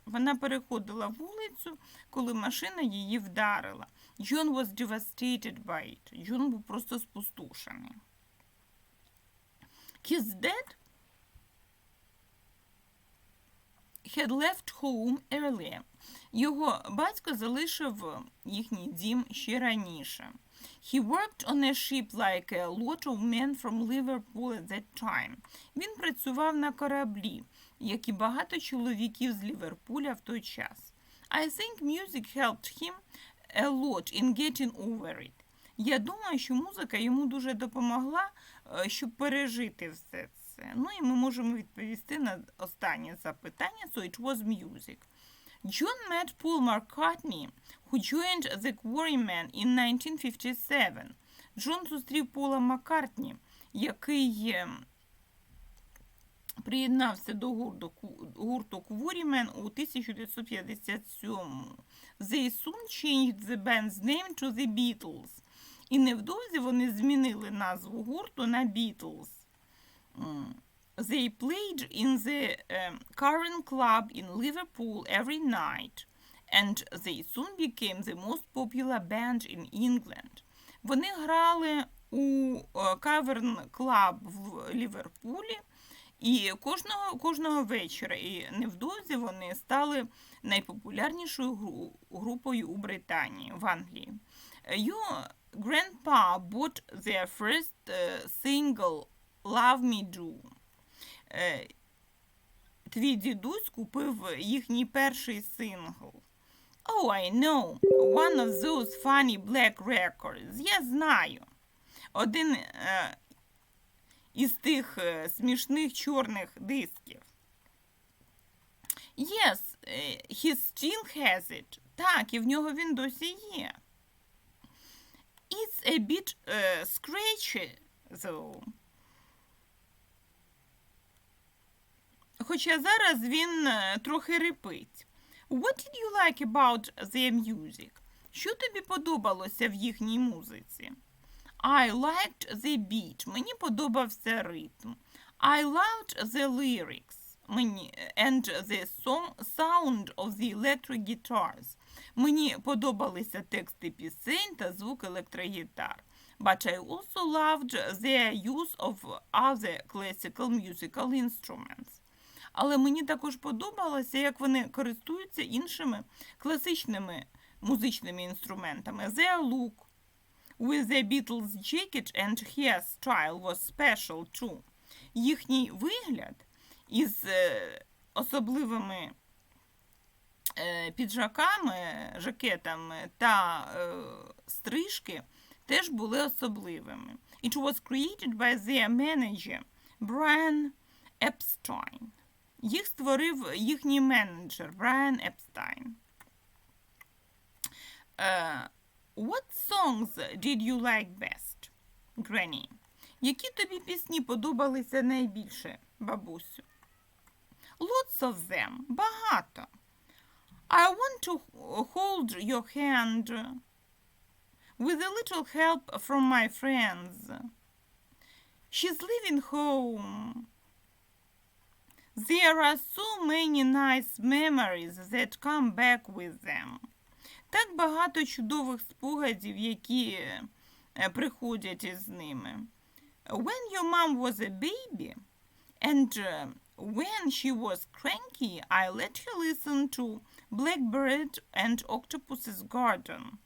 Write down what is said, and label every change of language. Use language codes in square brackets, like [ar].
[uk] Вона переходила вулицю, коли машина її вдарила. [en] John was devastated by it. [uk] Джон був просто спустошений. [en] His dad had left home earlier. [uk] Його батько залишив їхній дім ще раніше. [en] He worked on a ship like a lot of men from Liverpool at that time. [uk] Він працював на кораблі, як і багато чоловіків з Ліверпуля в той час. [en] I think music helped him a lot in getting over it. [uk] Я думаю, що музика йому дуже допомогла, щоб пережити все це. Ну і ми можемо відповісти на останнє запитання. [en] So it was music. John met Paul McCartney, who joined the Quarrymen in 1957. [uk] Джон зустрів Пола Маккартні, який приєднався до гурту Quarrymen у 1957. [en] They soon changed the band's name to the Beatles. [uk] І невдовзі вони змінили назву гурту на Beatles. [en] They played in the Cavern Club in Liverpool every night, and they soon became the most popular band in England. [uk] Вони грали у Cavern Club в Ліверпулі і кожного вечора, і невдовзі вони стали найпопулярнішою групою у Британії, в Англії. [en] Your grandpa bought their first single Love Me Do. [uk] Твій дідусь купив їхній перший сингл. [en] Oh, I know. One of those funny black records. [uk] Я знаю. Один із тих смішних чорних дисків. [en] Yes, he still has it. [uk] Так, і в нього він досі є. [en] It's a bit scratchy, though. [uk] Хоча зараз він трохи рипить. [en] What did you like about their music? [uk] Що тобі подобалося в їхній музиці? [en] I liked the beat. [uk] Мені подобався ритм. [en] I loved the lyrics. And the sound of the electric guitars. [uk] Мені подобалися тексти пісень та звук електрогітар. [en] But I also loved their use of other classical musical instruments. [uk] Але мені також подобалося, як вони користуються іншими класичними музичними інструментами. [en] Their look, with the Beatles' jacket and hairstyle was special too. [uk] Їхній вигляд із особливими піджаками, жакетами та стрижки теж були особливими. [en] It was created by their manager Brian Epstein. [uk] Їх створив їхній менеджер Брайан Епстайн. [en] What songs did you like best, Granny? [uk] Які тобі пісні подобалися найбільше, бабусю? [en] Lots of them. [uk] Багато. [en] I want to hold your hand with a little help from my friends. She's leaving home. There are so many nice memories that come back with them. [uk] Так багато чудових спогадів, які приходять із ними. [en] When your mom was a baby, and when she was cranky, I let her listen to Blackbird and Octopus's Garden.